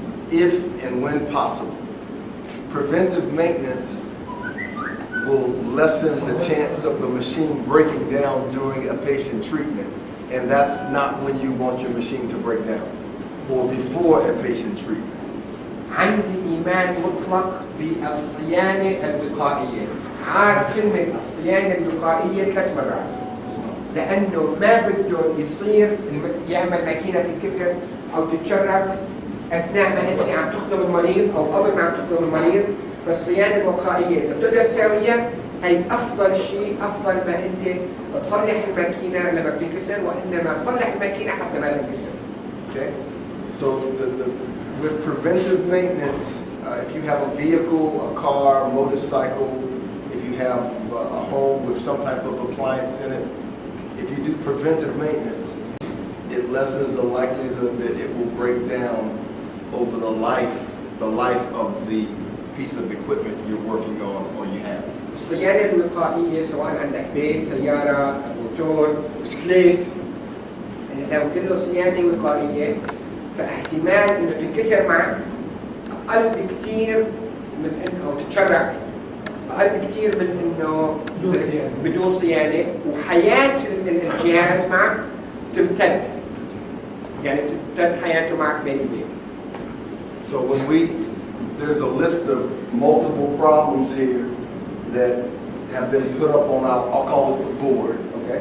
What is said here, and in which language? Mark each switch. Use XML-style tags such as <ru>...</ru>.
<en>If and when possible. Preventive maintenance will lessen the chance of the machine breaking down during a patient treatment. And that's not when you want your machine to break down or before a patient treatment.</en> <ar>عندي إيمان مطلق بالصيانة الوقائية. عاد كلمة الصيانة الوقائية 3 مرات. لأنه ما بده يصير يعمل ماكينة تنكسر أو تتشرك أثناء ما أنت عم تخدم المريض أو قبل ما عم تخدم المريض. فالصيانة الوقائية إذا بتقدر تساويها هي أفضل شيء، أفضل ما أنت تصلح الماكينة لما بتنكسر وإنما تصلح الماكينة حتى ما تنكسر.</ar> <en>Okay? So with preventive maintenance, if you have a vehicle, a car, a motorcycle, if you have a home with some type of appliance in it, if you do preventive maintenance, it lessens the likelihood that it will break down over the life of the piece of equipment you're working on or you have.</en> <ar>الصيانة الوقائية سواء عندك بيت، سيارة، موتور، بسكليت، إذا سويت له صيانة وقائية فاحتمال إنه تنكسر معك أقل بكثير من إنه أو تتشرك أقل بكثير من إنه بدون صيانة وحياة الجهاز معك تمتد. يعني تمتد حياته معك بين إيديك.</ar> <en>So there's a list of multiple problems here that have been put up on I'll call it the board. Okay.</en>